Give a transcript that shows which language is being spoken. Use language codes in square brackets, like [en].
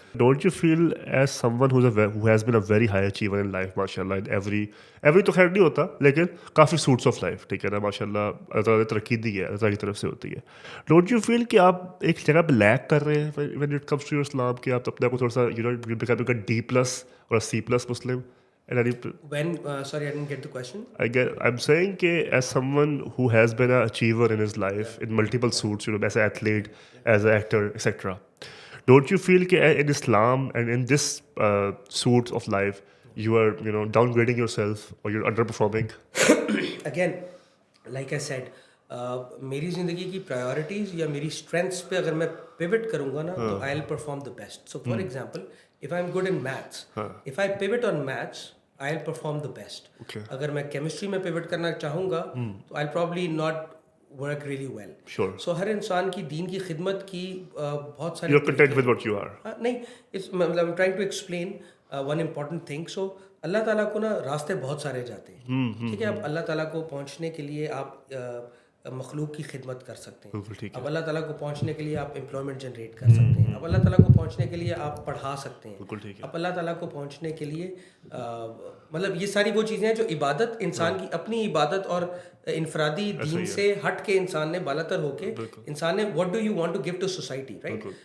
[ur] Don't you feel as some one [en] who has been a very high achiever in life, [ur] ماشاء اللہ, in every تو خیر نہیں ہوتا لیکن کافی سوٹس آف لائف, ٹھیک ہے نا, ماشاء اللہ اللہ تعالیٰ نے ترقی دی ہے, اللہ تعالیٰ کی طرف سے ہوتی ہے. ڈونٹ یو فیل کہ آپ ایک جگہ پہ لیک کر رہے ہیں [en] when it comes to your Islam, [ur] کہ آپ اپنے آپ کو تھوڑا سا [en] become a D+ or a C+ Muslim? When sorry, I didn't get the question. I'm saying [ur] کہ [en] as someone who has been an achiever in his life in multiple suits, as an athlete, as an actor, etc., don't you feel کہ in Islam and in this suits of life you are downgrading yourself or you're underperforming? [ur] Again, like I said, میری زندگی کی priorities یا میری strengths پہ اگر میں pivot کروں گا نا تو [en] I will perform the best. So for example, if I'm good in maths, if I pivot on maths, I'll perform the best. [ur] اگر میں کیمسٹری میں پیوٹ کرنا چاہوں گا تو [en] I'll probably not work really well. Sure. [ur] So ہر انسان کی دین کی خدمت کی بہت ساری, [en] You're content with what you are. [ur] نہیں, [en] I'm trying to explain one important thing. [ur] So اللہ تعالیٰ کو نا راستے بہت سارے جاتے ہیں, ٹھیک ہے. اب اللہ تعالیٰ کو پہنچنے کے لیے آپ مخلوق کی خدمت کر سکتے ہیں. اب اللہ تعالیٰ کو پہنچنے کے لیے آپ امپلائمنٹ جنریٹ کر سکتے ہیں. اب اللہ تعالیٰ کو پہنچنے کے لیے آپ پڑھا سکتے ہیں. اب اللہ تعالیٰ کو پہنچنے کے لیے مطلب یہ ساری وہ چیزیں ہیں جو عبادت, انسان کی اپنی عبادت اور انفرادی دین سے ہٹ کے انسان نے بالاتر ہو کے انسان نے [en] what do you want to give to society, [ur] right.